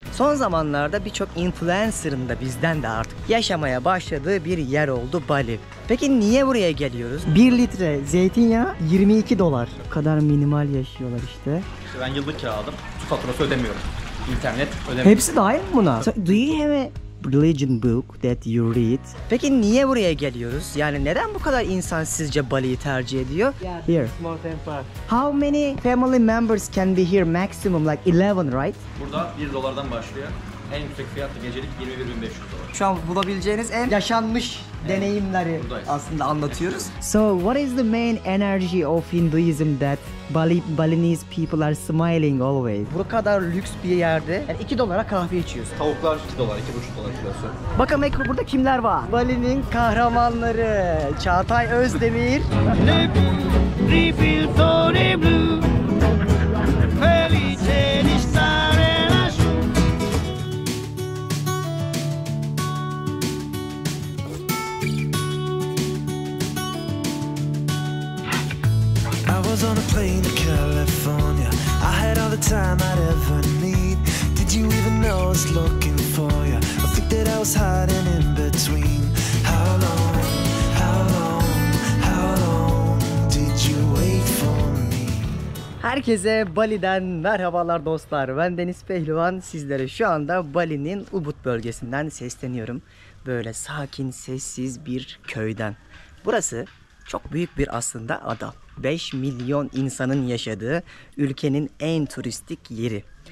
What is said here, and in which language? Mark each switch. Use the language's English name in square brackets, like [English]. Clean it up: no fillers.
[Turkish] Son zamanlarda birçok influencer'ın da bizden de artık yaşamaya başladığı bir yer oldu Bali. Peki niye buraya geliyoruz? 1 litre zeytinyağı 22 dolar. O kadar minimal yaşıyorlar işte. Ben yıllık kiraladım. Su faturası ödemiyorum. İnternet ödemiyorum. Hepsi dahil mi buna? [English] So, do you have a religion book that you read? [Turkish] Peki niye buraya geliyoruz? Yani neden bu kadar insan sizce Bali'yi tercih ediyor? [English] Here. More than five. How many family members can be here? Maximum like 11, right? [Turkish] Burada 1 dolardan başlıyor. En yüksek fiyatlı gecelik 21.500 dolar. Şu an bulabileceğiniz en yaşanmış deneyimleri buradayız. aslında anlatıyoruz. [English] So what is the main energy of Hinduism that Balinese people are smiling always? [Turkish] Bu kadar lüks bir yerde yani 2 dolara kahve içiyorsun. Tavuklar 2 dolar, 2,5 dolar kilosu. Bakalım burada kimler var? Bali'nin kahramanları Çağatay Özdemir. [English] I was on a plane to California. I had all the time I'd ever need. Did you even know I was looking for you? I think that I was hiding in between. How long, how long, how long did you wait for me? [Turkish] Herkese Bali'den merhabalar dostlar. Ben Deniz Pehlivan. Sizlere şu anda Bali'nin Ubud bölgesinden sesleniyorum. Böyle sakin, sessiz bir köyden. Burası çok büyük bir aslında ada. 5 milyon insanın yaşadığı ülkenin en turistik yeri.